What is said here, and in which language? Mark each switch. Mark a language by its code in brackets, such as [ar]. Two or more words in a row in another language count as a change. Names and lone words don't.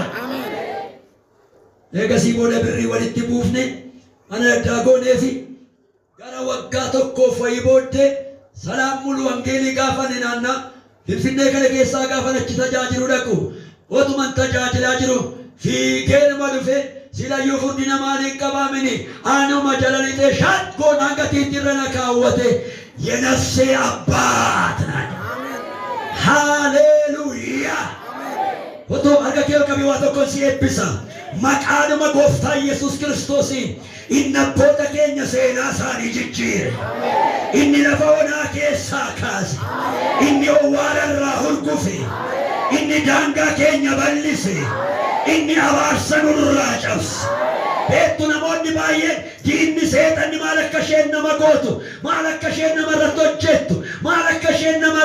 [om] Eegasii booda birrii walitti buufne ana addaa goonee fi gara waggaa tokkoof wayii booddee Salaam mulu wangeelii gaafa ninaanna Finfinnee kana keessaa gaafa achi tajaajilu dhaqu otuman tajaajilaa jiru fiigee nama dhufe silayyuu furdi namaan hin qabaamini anuma jala lixee shaatkoon hanga tiitirra na kaawwate [am] የነፍሴ አባት ናት። ሃሌሉያ ወቶ አርጋኬው ከቢዋ [om] tokkon si eebbisa maqaadhuma gooftaa Yesuus Kiristoos inni abboota keenya seenaa isaanii jijjiire inni lafa onaa keessaa kaase inni owwaararraa hurgufe inni daangaa keenya bal'ise inni abaarsa nurraa cabse beektu namoonni baay'een diinni seexanni maal akka isheen nama gootu maal akka isheen nama irratti hojjettu maal akka isheen